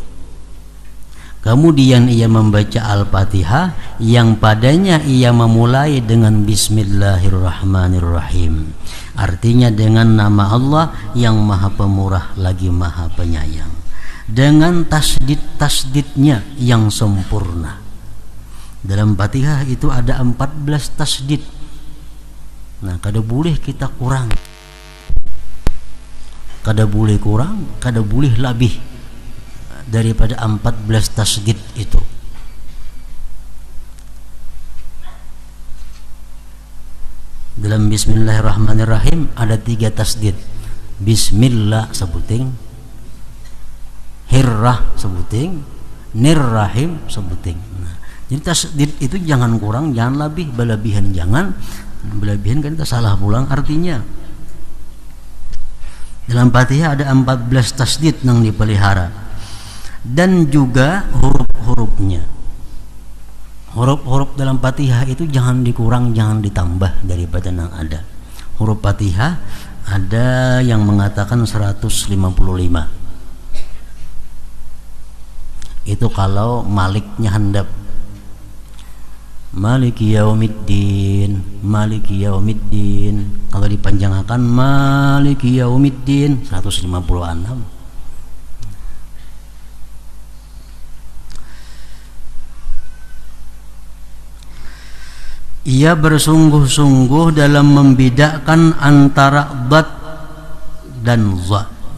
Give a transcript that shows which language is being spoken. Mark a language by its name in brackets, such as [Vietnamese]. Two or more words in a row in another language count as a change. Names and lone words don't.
[Indonesian] Kemudian ia membaca Al-Fatihah yang padanya ia memulai dengan Bismillahirrahmanirrahim. Artinya dengan nama Allah yang Maha Pemurah lagi Maha Penyayang. Dengan tasdid-tasdidnya yang sempurna. Dalam Fatihah itu ada 14 tasdid. [Banjar] Nah, kada boleh kita kurang. Kada boleh kurang, kada boleh lebih daripada 14 tasdid itu. [Indonesian] Dalam Bismillahirrahmanirrahim ada 3 tasdid. [Banjar] Bismillah sebuting, Hirrah sebuting, Nirrahim sebuting. [Indonesian] Nah, jadi tasdid itu jangan kurang, jangan lebih, berlebihan jangan. Berlebihan kan kita salah pulang artinya. Dalam Fatihah ada 14 tasdid yang dipelihara. Dan juga huruf-hurufnya. Huruf-huruf dalam Fatihah itu jangan dikurang, jangan ditambah daripada yang ada. Huruf Fatihah ada yang mengatakan 155. [Banjar] Itu kalau maliknya handap. [Arabic] مالك يوم الدين، مالك يوم الدين. [Indonesian] Kalau dipanjangkan [Arabic] مالك يوم الدين [Indonesian] 156. Ia bersungguh-sungguh dalam membedakan antara dad dan za.